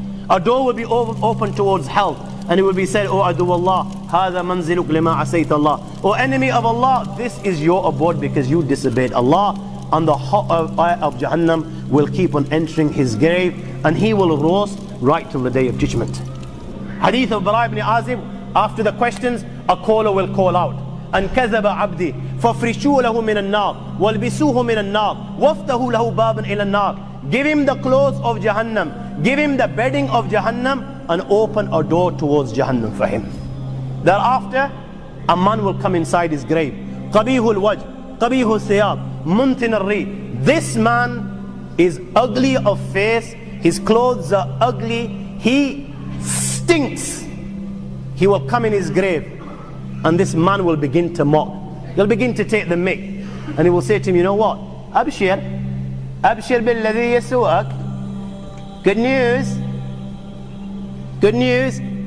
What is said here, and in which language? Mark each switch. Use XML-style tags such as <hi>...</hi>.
<en>A door will be open towards hell, and it will be said,</en> <ar>O adu Allah, hada manziluk lima asayt Allah.</ar> <en>O enemy of Allah, this is your abode because you disobeyed Allah. And the hot fire of Jahannam will keep on entering his grave, and he will roast right till the day of judgment. Hadith of Bara ibn Azib, after the questions, a caller will call out,</en> <ar>أن كذب عبدي فافرشوا له من النار والبسوه من النار وافتحوا له بابا إلى النار.</ar> <en>Give him the clothes of Jahannam, give him the bedding of Jahannam, and open a door towards Jahannam for him. Thereafter, a man will come inside his grave.</en> <ar>قبيح الوجه قبيح الثياب منتن الريح.</ar> <en>This man is ugly of face, his clothes are ugly, he stinks. He will come in his grave, and this man will begin to mock. He'll begin to take the mick, and he will say to him, you know what?</en> <ar>Abshir billadhi yasu'ak.</ar> <en>Good news. Good news.</en>